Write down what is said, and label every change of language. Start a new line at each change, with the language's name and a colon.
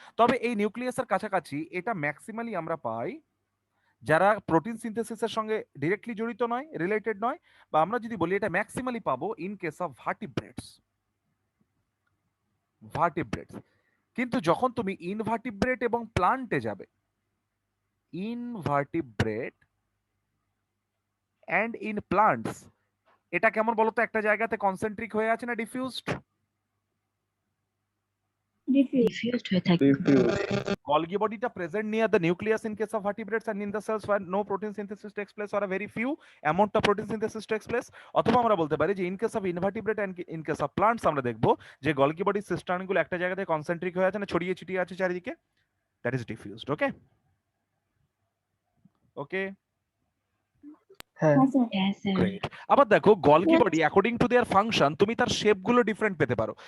Bangla: তবে এই নিউক্লিয়াসের কাছাকাছি এটা ম্যাক্সিমালি আমরা পাই যারা প্রোটিন সিনথেসিসের সঙ্গে ডিরেক্টলি জড়িত নয়, রিলেটেড নয়, বা আমরা যদি বলি এটা ম্যাক্সিমালি পাবো
English: in case of vertebrates,
Bangla: ভার্টিব্রেটস। কিন্তু যখন তুমি ইনভার্টিব্রেট এবং প্লান্টে যাবে,
English: invertebrate and in plants,
Bangla: এটা কেমন বলতো? একটা জায়গাতে কনসেন্ট্রিক হয়ে আছে না ডিফিউজড? ডিফিউজড হয়ে থাকে।
English: Golgi body ta present near the nucleus in case of vertebrates and in the cells where no protein synthesis takes place or a very few amount of protein synthesis takes place.
Bangla: অথবা আমরা বলতে পারি যে
English: in case of invertebrate and in case of plants
Bangla: আমরা দেখব যে Golgi body cistern গুলো একটা জায়গাতে কনসেন্ট্রিক হয়ে আছে না ছড়িয়ে ছিটিয়ে আছে চারিদিকে,
English: that is diffused. Okay, okay,
Bangla: হ্যাঁ, হ্যাঁ স্যার।
English: great.
Bangla: আবার দেখো Golgi body
English: according to their
Bangla: function তুমি তার শেপ গুলো ডিফারেন্ট পেতে পারো।